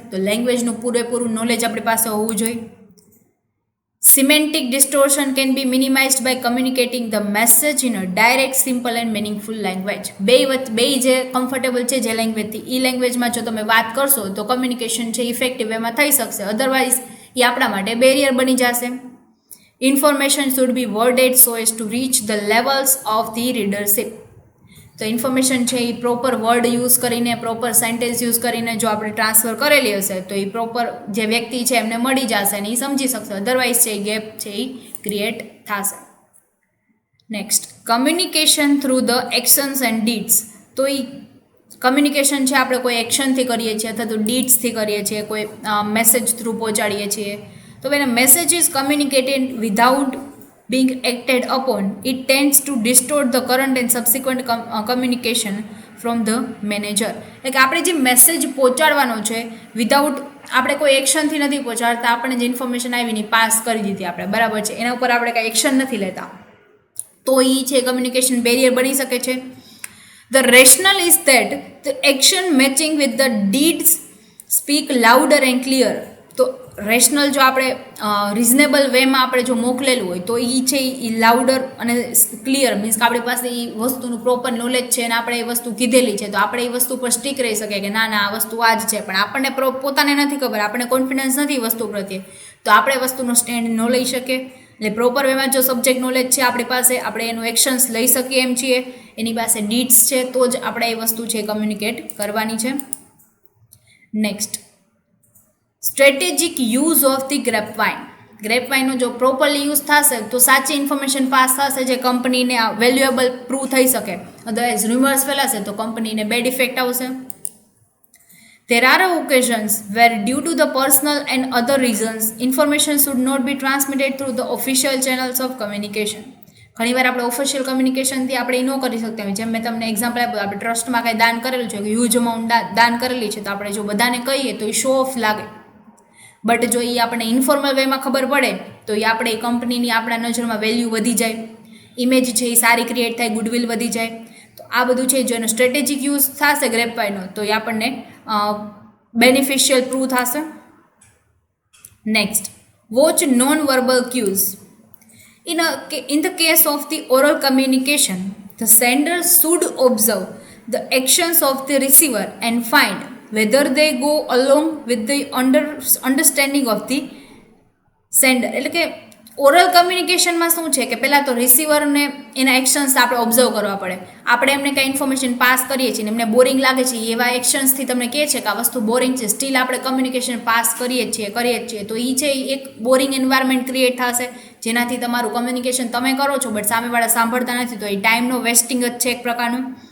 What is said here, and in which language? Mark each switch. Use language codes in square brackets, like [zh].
[gu] તો લેંગ્વેજનું પૂરેપૂરું નોલેજ આપણી પાસે હોવું જોઈએ. [en] Semantic distortion can be minimized by communicating the message in a direct simple and meaningful language. [gu] બે જે કમ્ફર્ટેબલ છે જે લેંગ્વેજથી એ લેંગ્વેજમાં જો તમે વાત કરશો તો કમ્યુનિકેશન છે ઇફેક્ટિવ એમાં થઈ શકશે, અધરવાઇઝ એ આપણા માટે બેરિયર બની જશે. [en] Information should be worded so as to reach the levels of the readership. [gu] તો ઇન્ફોર્મેશન છે એ પ્રોપર વર્ડ યુઝ કરીને પ્રોપર સેન્ટેન્સ યુઝ કરીને જો આપણે ટ્રાન્સફર કરેલી હશે તો એ પ્રોપર જે વ્યક્તિ છે એમને મળી જશે અને એ સમજી શકશે, અધરવાઇઝ છે એ ગેપ છે એ ક્રિએટ થશે. [en] Next, communication through the actions and deeds. [gu] તો એ કમ્યુનિકેશન છે આપણે કોઈ એક્શનથી કરીએ છીએ અથવા તો ડીડ્સથી કરીએ છીએ, કોઈ મેસેજ થ્રુ પહોંચાડીએ છીએ. [en] તો when a message is communicated without being acted upon, it tends to distort the current and subsequent communication from the manager. [gu] એટલે કે આપણે જે મેસેજ પહોંચાડવાનો છે વિધાઉટ આપણે કોઈ એક્શનથી નથી પહોંચાડતા, આપણે જે ઇન્ફોર્મેશન આવીને પાસ કરી દીધી આપણે, બરાબર છે, એના ઉપર આપણે કાંઈ એક્શન નથી લેતા, તો એ છે કમ્યુનિકેશન બેરિયર બની શકે છે. [en] The rationale is that the action matching with the deeds speak louder and clear. [gu] તો રેશનલ જો આપણે રિઝનેબલ વેમાં આપણે જો મોકલેલું હોય તો એ છે એ લાઉડર અને ક્લિયર, મીન્સ કે આપણી પાસે એ વસ્તુનું પ્રોપર નોલેજ છે અને આપણે એ વસ્તુ કીધેલી છે તો આપણે એ વસ્તુ પર સ્ટીક રહી શકીએ કે ના ના આ વસ્તુ આ જ છે, પણ આપણને પોતાને નથી ખબર, આપણને કોન્ફિડન્સ નથી વસ્તુ પ્રત્યે, તો આપણે વસ્તુનો સ્ટેન્ડ ન લઈ શકીએ. એટલે પ્રોપર વેમાં જો સબ્જેક્ટ નોલેજ છે આપણી પાસે, આપણે એનું એક્શન્સ લઈ શકીએ એમ છીએ, એની પાસે ડીડ્સ છે તો જ આપણે એ વસ્તુ છે કમ્યુનિકેટ કરવાની છે. [en] Next, strategic use of the grapevine. [gu] ગ્રેપવાઇનનો જો પ્રોપરલી યુઝ થશે તો સાચી ઇન્ફોર્મેશન પાસ થશે જે કંપનીને વેલ્યુએબલ પ્રૂવ થઈ શકે, અદરવાઇઝ રિમર્સ ફેલાશે તો કંપનીને બેડ ઇફેક્ટ આવશે. [en] There are occasions where due to the personal and other reasons, information should not be transmitted through the official channels of communication. [gu] ઘણીવાર આપણે ઓફિશિયલ કમ્યુનિકેશનથી આપણે ન કરી શકતા હોય, જેમ મેં તમને એક્ઝામ્પલ આપ્યું, આપણે ટ્રસ્ટમાં કંઈ દાન કરેલું છે, હ્યુજ અમાઉન્ટ દાન કરેલી છે, તો આપણે જો બધાને કહીએ તો એ શો ઓફ લાગે, બટ જો એ આપણે ઇન્ફોર્મલ વેમાં ખબર પડે તો એ આપણે એ કંપનીની આપણા નજરમાં વેલ્યુ વધી જાય, ઇમેજ છે એ સારી ક્રિએટ થાય, ગુડવિલ વધી જાય. તો આ બધું છે જો એનો સ્ટ્રેટેજિક યુઝ થશે ગ્રેપવાઇનનો તો એ આપણને બેનિફિશિયલ પ્રૂવ થશે. [en] Next, watch non verbal cues. In the case of the oral communication, the sender should observe the actions of the receiver and find whether they go along with the understanding of the sender. [gu] એટલે કે oral કમ્યુનિકેશનમાં શું છે કે પહેલાં તો રિસીવરને એના actions આપણે observe કરવા પડે. આપણે એમને કંઈ ઇન્ફોર્મેશન પાસ કરીએ છીએ ને એમને બોરિંગ લાગે છે, એવા એક્શન્સથી તમને કહે છે કે આ વસ્તુ બોરિંગ છે, સ્ટીલ આપણે કમ્યુનિકેશન પાસ કરીએ જ છીએ, તો એ છે એક બોરિંગ એન્વાયરમેન્ટ ક્રિએટ થશે, જેનાથી તમારું કમ્યુનિકેશન તમે કરો છો બટ સામેવાળા સાંભળતા નથી, તો એ ટાઈમનો વેસ્ટિંગ જ છે એક પ્રકારનું.